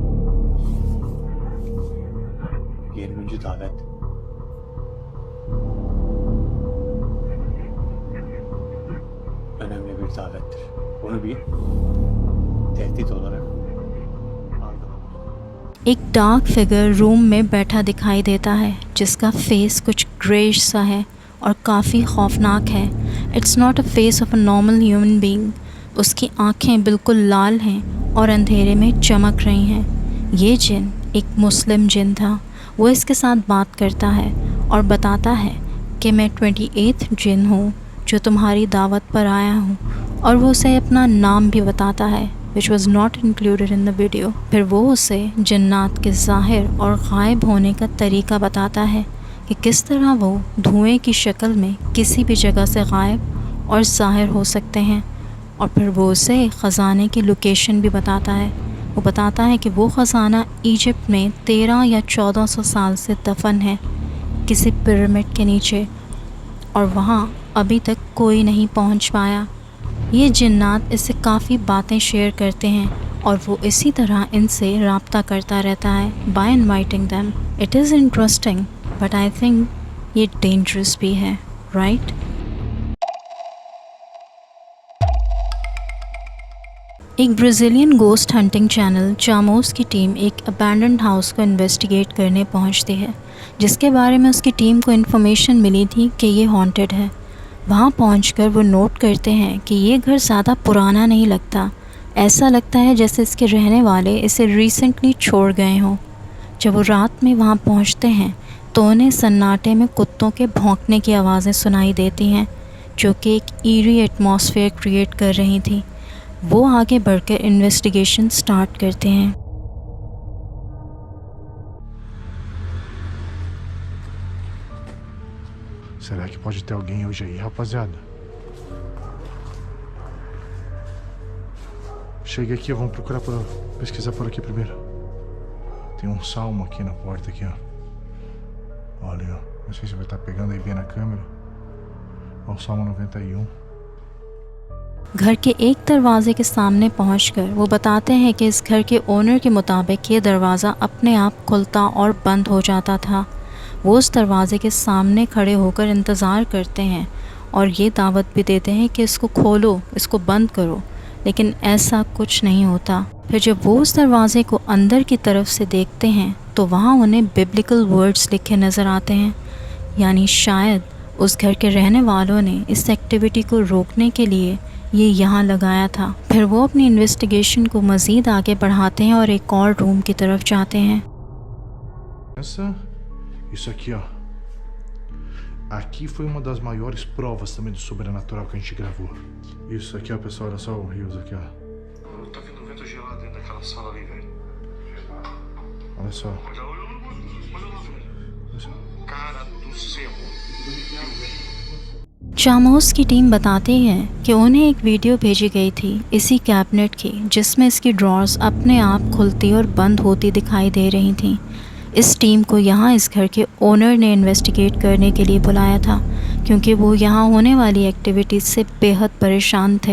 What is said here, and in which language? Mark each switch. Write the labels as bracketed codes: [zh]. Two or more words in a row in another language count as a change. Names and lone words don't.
[tr] 20. davet. Önemli bir davettir. Bunu bir tehdit olarak algılamak. [ur] एक [en] dark figure room [ur] میں بیٹھا دکھائی دیتا ہے جس کا فیس کچھ گریش سا ہے اور کافی خوفناک ہے. [en] It's not a face of a normal human being. [ur] اس کی آنکھیں بالکل لال ہیں اور اندھیرے میں چمک رہی ہیں. یہ جن ایک مسلم جن تھا۔ وہ اس کے ساتھ بات کرتا ہے اور بتاتا ہے کہ میں 28th جن ہوں جو تمہاری دعوت پر آیا ہوں، اور وہ اسے اپنا نام بھی بتاتا ہے [en] which was not included in the video. [ur] پھر وہ اسے جنات کے ظاہر اور غائب ہونے کا طریقہ بتاتا ہے کہ کس طرح وہ دھوئیں کی شکل میں کسی بھی جگہ سے غائب اور ظاہر ہو سکتے ہیں. اور پھر وہ اسے خزانے کی لوکیشن بھی بتاتا ہے. وہ بتاتا ہے کہ وہ خزانہ ایجپٹ میں 13 یا 1400 سال سے دفن ہے کسی پیرامڈ کے نیچے، اور وہاں ابھی تک کوئی نہیں پہنچ پایا. یہ جنات اس سے کافی باتیں شیئر کرتے ہیں اور وہ اسی طرح ان سے رابطہ کرتا رہتا ہے [en] by inviting them. It is interesting but I think [ur] یہ ڈینجرس بھی ہے, राइट? एक [en] Brazilian ghost hunting channel [ur] چاموس کی ٹیم ایک [en] abandoned house [ur] کو انویسٹیگیٹ کرنے پہنچتی ہے جس کے بارے میں اس کی ٹیم کو انفارمیشن ملی تھی کہ یہ ہانٹڈ ہے. وہاں پہنچ کر وہ نوٹ کرتے ہیں کہ یہ گھر زیادہ پرانا نہیں لگتا. ایسا لگتا ہے جیسے اس کے رہنے والے اسے ریسنٹلی چھوڑ گئے ہوں. جب وہ رات میں وہاں پہنچتے ہیں تو انہیں سناٹے میں کتوں کے بھونکنے کی آوازیں سنائی دیتی ہیں جو کہ ایک [en] eerie atmosphere create [ur] کر رہی تھی. وہ آگے بڑھ کر [en] investigation start [ur] کرتے ہیں. [pt] Será que pode ter alguém hoje aí, rapaziada? Chega aqui, vamos pesquisar por aqui primeiro. Tem um salmo aqui na porta aqui, ó. Olha, ó. Não sei se vai estar pegando aí bem na câmera. Ó, o Salmo 91. [ur] گھر کے ایک دروازے کے سامنے پہنچ کر وہ بتاتے ہیں کہ اس گھر کے اونر کے مطابق یہ دروازہ اپنے آپ کھلتا اور بند ہو جاتا تھا. وہ اس دروازے کے سامنے کھڑے ہو کر انتظار کرتے ہیں اور یہ دعوت بھی دیتے ہیں کہ اس کو کھولو، اس کو بند کرو، لیکن ایسا کچھ نہیں ہوتا. پھر جب وہ اس دروازے کو اندر کی طرف سے دیکھتے ہیں تو وہاں انہیں [en] biblical words [ur] لکھے نظر آتے ہیں، یعنی شاید اس گھر کے رہنے والوں نے اس ایکٹیویٹی کو روکنے کے لیے یہ یہاں لگایا تھا. پھر وہ اپنی انویسٹیگیشن کو مزید آگے بڑھاتے ہیں اور ایک اور روم کی طرف جاتے ہیں. [pt] Isso aqui, ó. Aqui foi uma das maiores provas também do sobrenatural que a gente gravou. Isso aqui, ó, pessoal, olha só o rios aqui, ó. Tá vindo vento gelado dentro daquela sala ali, velho. Olha só. Olha lá, velho. Cara do céu. [ur] چاموس کی ٹیم بتاتی ہے کہ انہیں ایک ویڈیو بھیجی گئی تھی اسی کیبنٹ کی جس میں اس کی ڈراورز اپنے آپ کھلتی اور بند ہوتی دکھائی دے رہی تھیں. اس ٹیم کو یہاں اس گھر کے اونر نے انویسٹیگیٹ کرنے کے لیے بلایا تھا کیونکہ وہ یہاں ہونے والی ایکٹیویٹیز سے بے حد پریشان تھے.